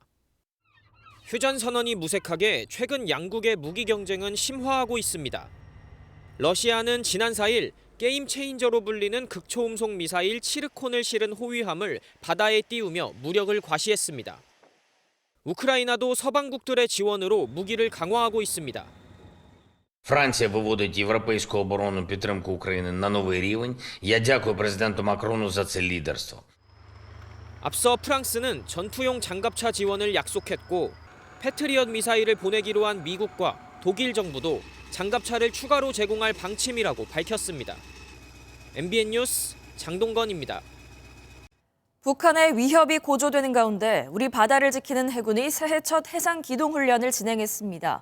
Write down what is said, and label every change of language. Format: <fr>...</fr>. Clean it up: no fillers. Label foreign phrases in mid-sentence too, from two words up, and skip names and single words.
<ko>휴전 선언이 무색하게 최근 양국의 무기 경쟁은 심화하고 있습니다. 러시아는 지난 4일 게임 체인저로 불리는 극초음속 미사일 치르콘을 실은 호위함을 바다에 띄우며 무력을 과시했습니다. 우크라이나도 서방국들의 지원으로 무기를 강화하고 있습니다.</ko> <uk>Франція виводить європейську оборонну підтримку України на новий рівень. Я дякую президенту Макрону за це лідерство.</uk> <ko>앞서 프랑스는 전투용 장갑차 지원을 약속했고 패트리엇 미사일을 보내기로 한 미국과 독일 정부도 장갑차를 추가로 제공할 방침이라고 밝혔습니다. MBN 뉴스 장동건입니다. 북한의 위협이 고조되는 가운데 우리 바다를 지키는 해군이 새해 첫 해상 기동 훈련을 진행했습니다.</ko>